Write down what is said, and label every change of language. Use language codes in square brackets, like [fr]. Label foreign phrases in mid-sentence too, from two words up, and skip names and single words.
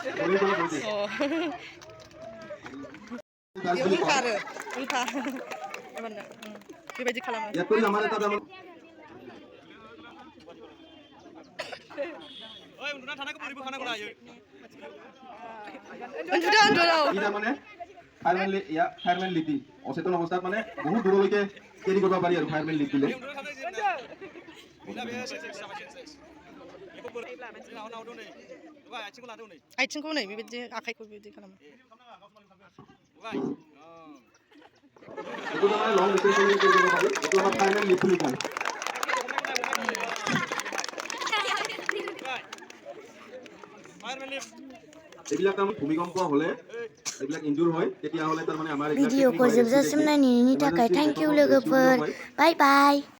[brx] उल्था बेबायदि खालामो [as] ইয়াত কৰি আমাৰ এটা দাম মানে [en] fireman lift [as] অচেতন অৱস্থাত মানে বহুত দূৰলৈকে কেৰি কৰিব পাৰি আৰু [en] fireman lift [as] দিলে [brx] आथिंखौ नै बेबायदि आखाइखौ बेबायदि खालामो [as] এইটো মানে [en] long distance [as] কেৰি কৰিব পাৰি এইটো আমাৰ [en] fireman lift [as] বুলি কয় এইবিলাক তাৰমানে ভূমিকম্প হ'লে এইবিলাক ইনজুৰ হয় তেতিয়াহ'লে তাৰমানে আমাৰ [brx] भिडिअखौ जोबजासिम नायनायनि थाखाय [en] thank you [brx] लोगोफोर [en] bye bye